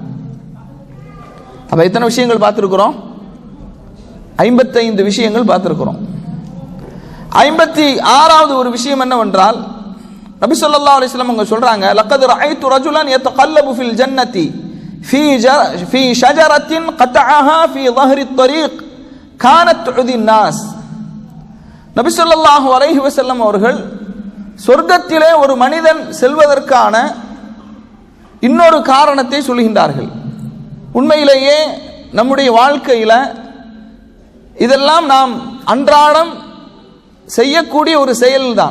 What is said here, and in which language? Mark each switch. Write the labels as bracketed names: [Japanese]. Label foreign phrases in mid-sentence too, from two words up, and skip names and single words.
[Tamil] அப்ப எத்தனை விஷயங்கள் பார்த்திருக்கிறோம்? 55 விஷயங்கள் பார்த்திருக்கிறோம். 56வது ஒரு விஷயம் என்னவென்றால், நபி [Arabic] صلى الله عليه وسلم [Tamil] அவங்க சொல்றாங்க, [Arabic] لقد رأيت رجلا يتقلب في الجنة في شجرة قطعها في ظهر الطريق كانت تعذي الناس. [Tamil] நபி [Arabic] صلى الله عليه وسلم [Tamil] அவர்கள் சொர்க்கத்திலே ஒரு மனிதன் செல்வதற்கான இன்னொரு காரணத்தை சொல்கின்றார்கள். உண்மையிலேயே நம்முடைய வாழ்க்கையில இதெல்லாம் நாம் அன்றாடம் செய்யக்கூடிய ஒரு செயல்தான்.